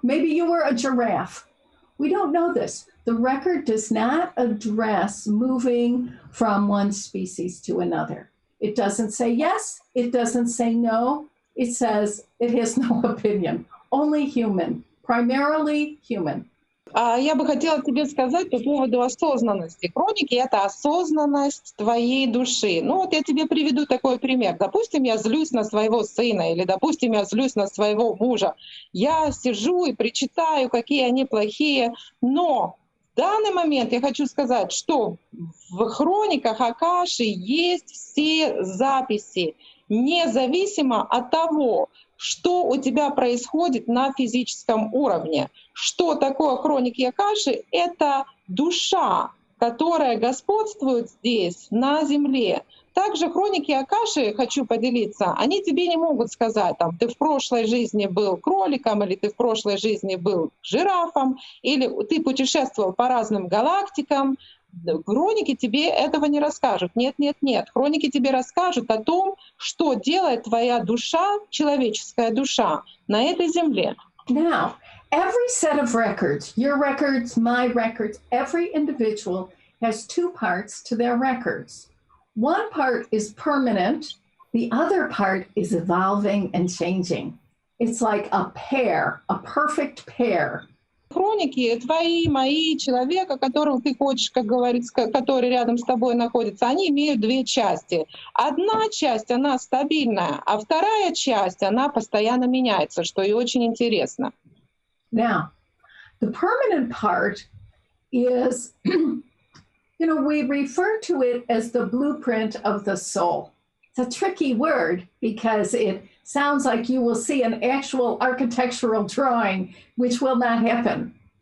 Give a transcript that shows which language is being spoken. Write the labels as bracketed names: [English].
[English] Maybe you were a giraffe. We don't know this. The record does not address moving from one species to another. It doesn't say yes. It doesn't say no. It says it has no opinion. Only human, primarily human. [Russian] Я бы хотела тебе сказать по поводу осознанности. Хроники — это осознанность твоей души. Ну вот я тебе приведу такой пример. Допустим, я злюсь на своего сына или, допустим, я злюсь на своего мужа. Я сижу и причитаю, какие они плохие. Но в данный момент я хочу сказать, что в хрониках Акаши есть все записи, независимо от того, что у тебя происходит на физическом уровне. Что такое хроники Акаши? Это душа, которая господствует здесь, на Земле. Также хроники Акаши, хочу поделиться, они тебе не могут сказать, там, ты в прошлой жизни был кроликом, или ты в прошлой жизни был жирафом, или ты путешествовал по разным галактикам. Хроники тебе этого не расскажут. Нет. Хроники тебе расскажут о том, что делает твоя душа, человеческая душа, на этой земле. [English] Now, every set of records, your records, my records, every individual has two parts to their records. One part is permanent, the other part is evolving and changing. It's like a pair, a perfect pair. [Russian] Хроники твои, мои, человека, которого ты хочешь, как говорится, который рядом с тобой находится, они имеют две части. Одна часть, она стабильная, а вторая часть, она постоянно меняется, что и очень интересно. [English] Now, the permanent part is, we refer to it as the blueprint of the soul. It's a tricky word because it sounds like you will see an actual architectural drawing, which will not happen.